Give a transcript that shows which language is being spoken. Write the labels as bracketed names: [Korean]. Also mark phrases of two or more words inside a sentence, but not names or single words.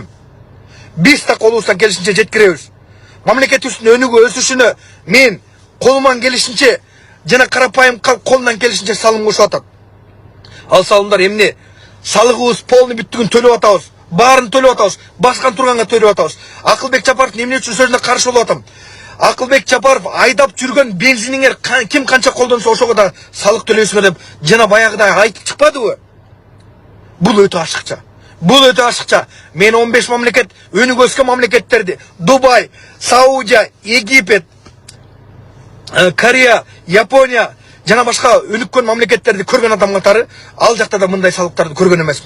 [Kyrgyz] Биз да колубуздан келишинче жеткиребиз. Мамлекетибиздин өнүгүү өсүшүнө мен колуман келишинче жана карапайым колунан келишинче салым кошуп атат. Ал салымдар эмне? Салыгыбыз полный бүттүгүн төлөп атабыз. барын төлеп атабыз, басқан тұрғанға төлеп атабыз. Акылбек Жапаров эмне үчүн сөзүнө каршы болуп атам? Акылбек Жапаров айдап жүргөн бензиниңер ким канча колдонсо ошого да салык төлөйсүңөр деп жана баягыдай айтып чыкпадыбы? Бул өтө ашыкча. Бул өтө ашыкча. Мен 15 мамлекет, өнүгө өскөн мамлекеттерди, Дубай, Саудия, Египет, Корея, Япония жана башка өнүккөн мамлекеттерди көргөн адам катары ал жакта да мындай салыктарды көргөн эмесмин.